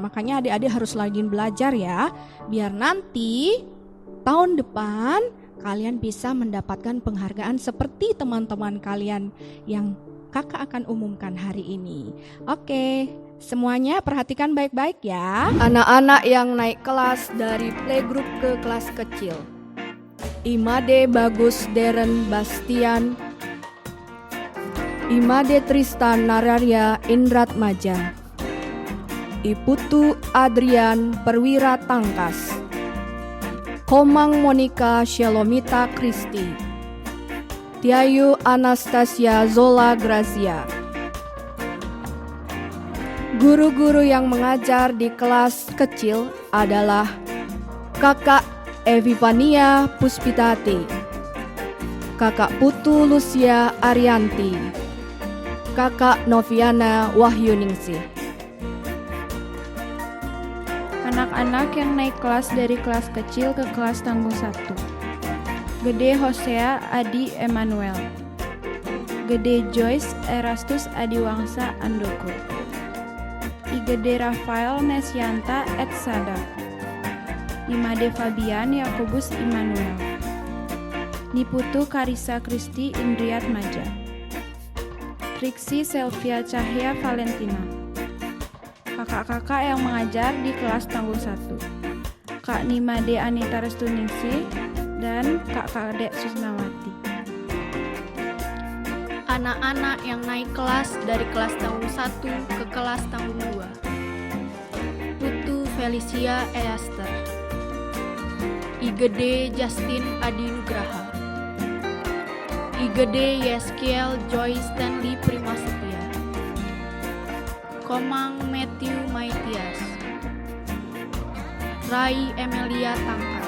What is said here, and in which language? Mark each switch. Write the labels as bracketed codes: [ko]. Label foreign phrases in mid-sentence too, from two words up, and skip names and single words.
[id] Makanya adik-adik harus rajin belajar ya, biar nanti tahun depan kalian bisa mendapatkan penghargaan seperti teman-teman kalian yang kakak akan umumkan hari ini. Oke, semuanya perhatikan baik-baik ya. Anak-anak yang naik kelas dari playgroup ke kelas kecil: Imade Bagus Deren Bastian, Imade Tristan Nararya Indratmaja, Iputu Adrian Perwira Tangkas, Komang Monica Shalomita Kristi, Tiayu Anastasia Zola Grazia. Guru-guru yang mengajar di kelas kecil adalah Kakak Evivania Puspitati, Kakak Putu Lucia Arianti, Kakak Noviana Wahyuningsih. Anak-anak yang naik kelas dari kelas kecil ke kelas tanggung 1. Gede Hosea Adi Emmanuel, Gede Joyce Erastus Adiwangsa Andoko, Igede Rafael Nesyanta Etsada, Imade Fabian Yakobus Immanuel, Niputu Karisa Kristi Indriat Maja, Triksi Selvia Cahya Valentina. Kakak-kakak yang mengajar di kelas tanggung 1, Kak Nimade Anita Restuningsih dan Kak Kadek Susnawati. Anak-anak yang naik kelas dari kelas tanggung 1 ke kelas tanggung 2: Putu Felicia Easter, Igede Justin Adi Nugraha, Igede Yeskiel Joy Stanley Primasetia, Komang Matthew Maitias, Rai Emelia Tangkas.